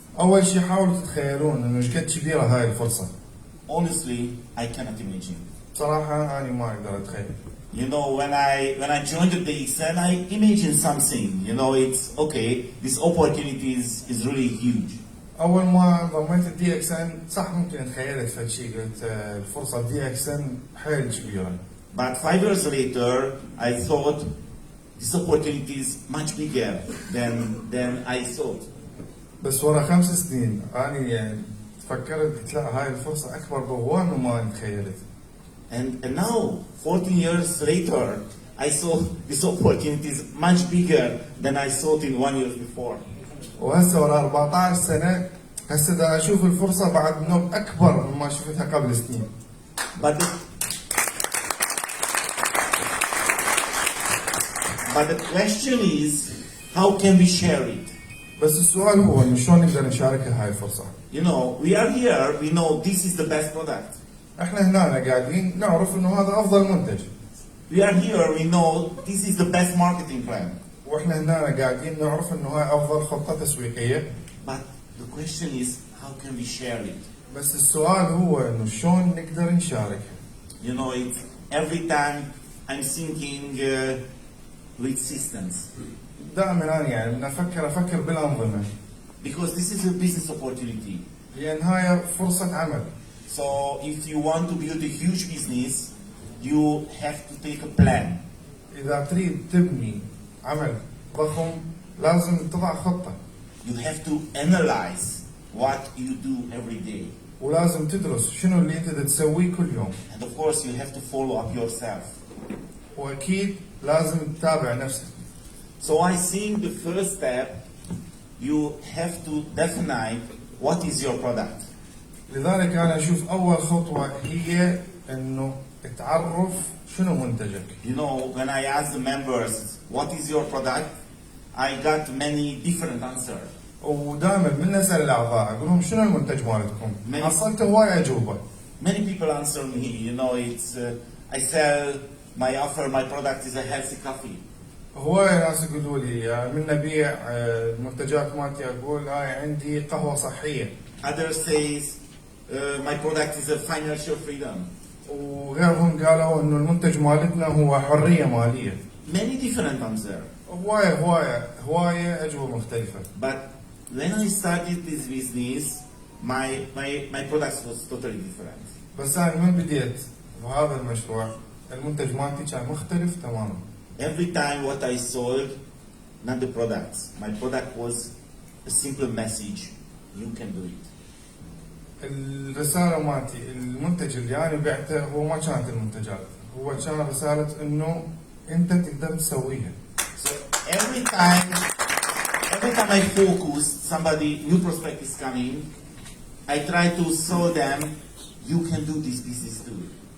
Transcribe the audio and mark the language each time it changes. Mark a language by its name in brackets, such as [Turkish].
[Arabic] أول شيء حاولوا تتخيلون إنه إيش قد كبيرة هاي الفرصة. [English] Honestly, I cannot imagine. [Arabic] بصراحة أنا ما أقدر أتخيل. [English] You know, when I joined the DXN, I imagined something. You know, it's okay. This opportunity is really huge. [Arabic] أول ما انضميت الدي اكس ان صح ممكن تخيلت فد شيء قلت الفرصة الدي اكس ان حيل كبيرة. [English] But 5 years later, I thought this opportunity is much bigger than I thought. [Arabic] بس ورا 5 سنين أنا يعني فكرت قلت لا هاي الفرصة أكبر بهواي مما تخيلت. [English] And now, 14 years later, I saw this opportunity is much bigger than I thought in 1 year before. [Arabic] وهسه ورا 14 سنة هسه دا أشوف الفرصة بعد نوب أكبر مما شفتها قبل سنين. [English] But the question is, how can we share it? [Arabic] بس السؤال هو إنه شلون نقدر نشارك هاي الفرصة؟ [English] You know, we are here, we know this is the best product. [Arabic] احنا هنا قاعدين نعرف إنه هذا أفضل منتج. [English] We are here, we know this is the best marketing plan. [Arabic] واحنا هنا قاعدين نعرف إنه هاي أفضل خطة تسويقية. [English] But the question is, how can we share it? [Arabic] بس السؤال هو إنه شلون نقدر نشارك؟ [English] You know, it's every time I'm thinking with systems. [Arabic] دائما أنا يعني أفكر بالأنظمة. [English] Because this is a business opportunity. [Arabic] لأن هاي فرصة عمل. [English] So if you want to build a huge business, you have to take a plan. [Arabic] إذا تريد تبني عمل ضخم لازم تضع خطة. [English] You have to analyze what you do every day. [Arabic] ولازم تدرس شنو اللي أنت تسويه كل يوم. [English] And of course you have to follow up yourself. [Arabic] وأكيد لازم تتابع نفسك. [English] So I think the first step, you have to define what is your product. [Arabic] لذلك أنا أشوف أول خطوة هي إنه تعرف شنو منتجك. [English] You know, when I asked the members, what is your product? I got many different answers. [Arabic] ودائما من نسأل الأعضاء أقول لهم شنو المنتج مالتكم؟ حصلت هواي أجوبة. [English] Many people answer me, you know, it's I sell my product is a healthy coffee. [Arabic] هواي ناس يقولوا لي من نبيع المنتجات مالتي أقول هاي عندي قهوة صحية. [English] Others says my product is a financial freedom. [Arabic] وغيرهم قالوا إنه المنتج مالتنا هو حرية مالية. [English] Many different answers. [Arabic] هواي أجوبة مختلفة. [English] But when I started this business, my product was totally different. [Arabic] بس أنا من بديت بهذا المشروع المنتج مالتي كان مختلف تماما. [English] Every time what I sold, not the products. My product was a simple message. You can do it. [Arabic] الرسالة مالتي المنتج اللي أنا بعته هو ما كانت المنتجات، هو كان رسالة إنه أنت تقدر تسويها. [English] So every time I focus, somebody new prospect is coming, I try to show them you can do this business too.